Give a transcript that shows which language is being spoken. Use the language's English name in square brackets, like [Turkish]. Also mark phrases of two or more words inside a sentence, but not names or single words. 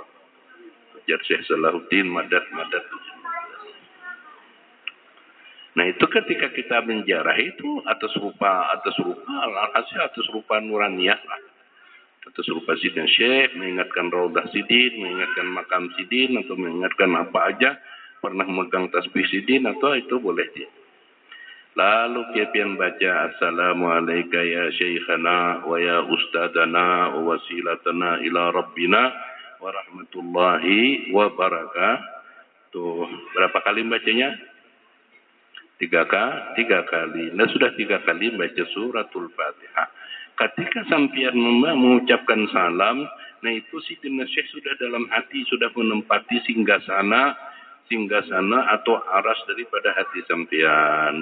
[Banjar] Ujar Syekh Salahuddin madad. Nah, itu ketika kita menjarah itu atas rupa alhasil atas rupa nuraniyah lah. Atas rupa Sidin Syekh, mengingatkan Raudah Sidin, mengingatkan makam Sidin, atau mengingatkan apa aja, pernah megang tasbih Sidin, atau itu boleh dia. [Arabic] Lalu kemudian baca السلام عليكم يا شيخنا و يا أستاذنا و وسيلتنا إلى ربنا و رحمة الله و بركاته. [Banjar] Berapa kali bacanya? 3 kali. Nah, sudah 3 kali baca suratul Fatihah. Ketika sampian mengucapkan salam, nah itu Sidina Syekh sudah dalam hati, sudah menempati singgasana atau aras daripada hati sampian.